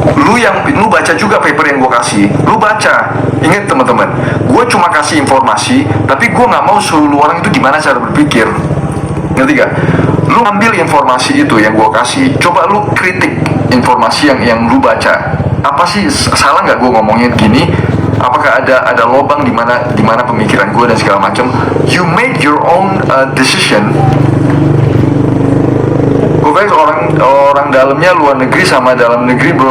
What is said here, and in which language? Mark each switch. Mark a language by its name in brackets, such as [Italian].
[Indonesian] Lu baca juga paper yang gua kasih. Lu baca. Ingat teman-teman, gua cuma kasih informasi, tapi gua nggak mau suruh orang itu gimana cara berpikir. Ngerti gak? Lu ambil informasi itu yang gua kasih, coba lu kritik informasi yang lu baca. Apa sih salah nggak gua ngomongin gini? Apakah ada lobang di mana pemikiran gue dan segala macam? [English] You make your own decision. [Indonesian] Oke, orang dalamnya luar negeri sama dalam negeri, bro.